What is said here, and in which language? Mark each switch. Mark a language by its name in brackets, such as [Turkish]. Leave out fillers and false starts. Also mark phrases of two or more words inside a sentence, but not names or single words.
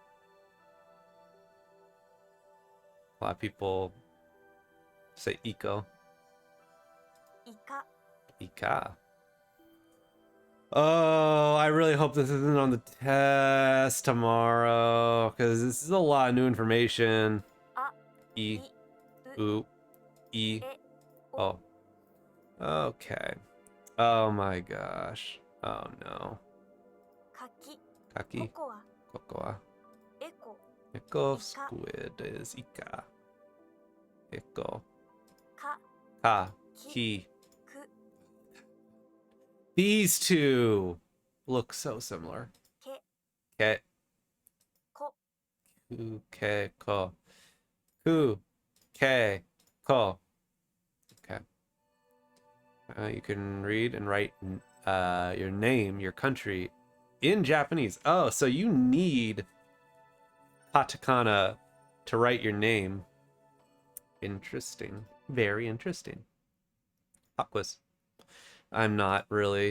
[English] A lot of people say Iko. [Japanese] Ika. [English] Oh, I really hope this isn't on the test tomorrow, because this is a lot of new information. [Japanese] E. U. E. [English] Oh. Okay. Oh my gosh. Oh no. Kaki. Cocoa. Iko squid is Ika. [Japanese] Iko. Ka. Ki. [English] These two look so similar. [Japanese] Ke. Ku. Ke. Ko. Ku. Ke. Ko. [English] Okay. You can read and write your name, your country in Japanese. Oh, so you need katakana to write your name. Interesting. Very interesting. Pop quiz. I'm not really.